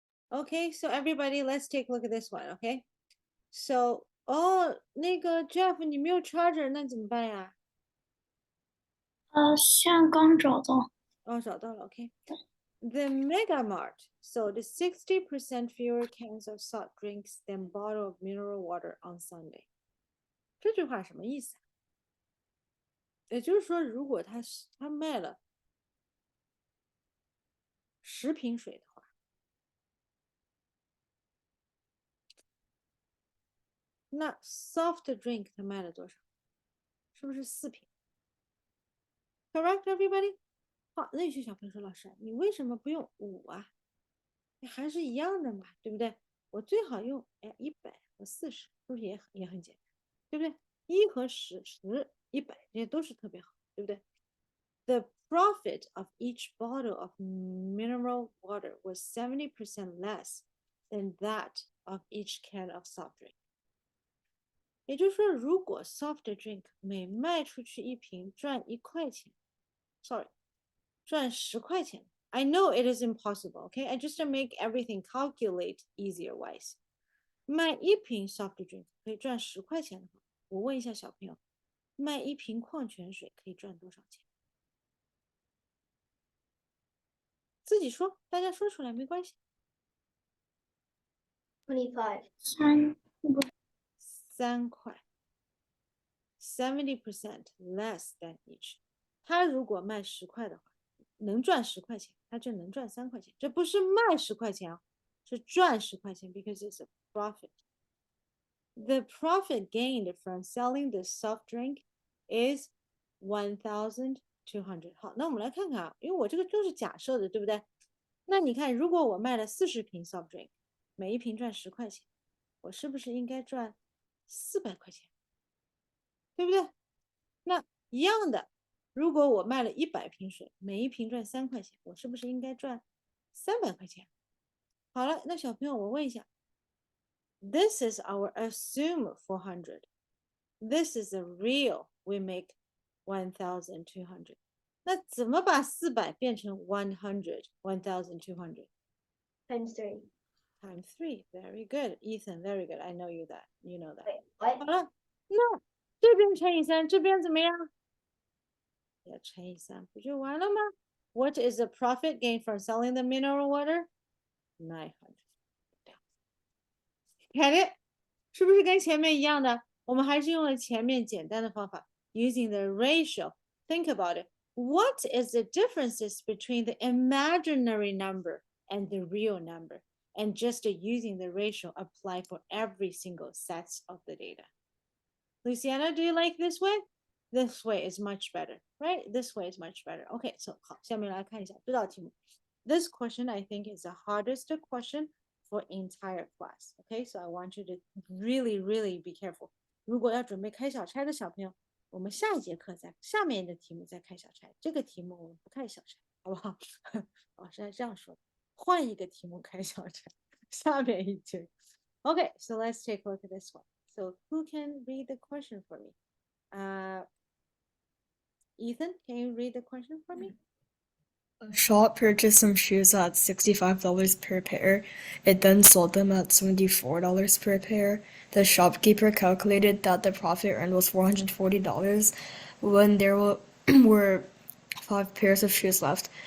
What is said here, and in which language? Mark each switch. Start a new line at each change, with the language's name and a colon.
English: Okay, so everybody, let's take a look at this one. Okay, so
Chinese: 哦，那个 Jeff，你没有 charger，那怎么办呀？现在刚找到。哦，找到了。OK。
English: The Mega Mart sold 60% fewer cans of soft drinks than bottle of mineral water on Sunday。
Chinese: 这句话什么意思啊？也就是说，如果他卖了10瓶水的话，那 soft drink 他卖了多少？是不是4瓶 ？
English: Correct, everybody？
Chinese: 好，那有些小朋友说，老师，你为什么不用5啊？你还是一样的嘛，对不对？我最好用100和40，是不是也很简单，对不对？1和10、10、100这些都是特别好，对不对？
English: The profit of each bottle of mineral water was 70% less than that of each can of soft drink。
Chinese: 也就是说，如果 soft drink 每卖出去1瓶赚1块钱，sorry，赚10块钱。
English: I know it is impossible, okay? I just to make everything calculate easier wise.
Chinese: 卖1瓶 soft drink 可以赚10块钱的话，我问一下小朋友，卖1瓶矿泉水可以赚多少钱？自己说，大家说出来没关系。
English: 25.
Chinese: 3块，
English: 70% less than each。
Chinese: 他如果卖10块的话，能赚10块钱，他就能赚3块钱。这不是卖10块钱啊，是赚10块钱 ，
English: because it's a profit. The profit gained from selling the soft drink is 1,200。
Chinese: 好，那我们来看看啊，因为我这个就是假设的，对不对？那你看，如果我卖了40瓶 soft drink，每1瓶赚10块钱，我是不是应该赚400块钱？对不对？那一样的，如果我卖了100瓶水，每1瓶赚3块钱，我是不是应该赚300块钱？好了，那小朋友，我问一下，
English: This is our assume 400. This is a real. We make 1,200. 那怎么把400变成100? 1,200 Times 3. times 3. Very good, Ethan. Very good. I know you that. You know that. Wait, what?
Chinese: 好了，那这边乘以3，这边怎么样？也乘以3，不就完了吗？
English: What is the profit gain from selling the mineral water? 900. Get it?
Chinese: 是不是跟前面一样的？我们还是用了前面简单的方法 ，
English: using the ratio. Think about it. What is the differences between the imaginary number and the real number? And just using the ratio apply for every single sets of the data. Luciana, do you like this way? This way is much better, right? This way is much better. Okay, so
Chinese: 好，下面来看一下这道题目。
English: This question I think is the hardest question for entire class. Okay, so I want you to really, really be careful.
Chinese: 如果要准备开小差的小朋友，我们下一节课再下面的题目再开小差。这个题目我们不开小差，好不好？老师是这样说的，换一个题目开小差。下面一节。
English: Okay, so let's take a look at this one. So who can read the question for me? Ethan, can you read the question for me? A shop purchased some shoes at $65 per pair. It then sold them at $74 per pair. The shopkeeper calculated that the profit earned was $440 when there were 5 pairs of shoes left.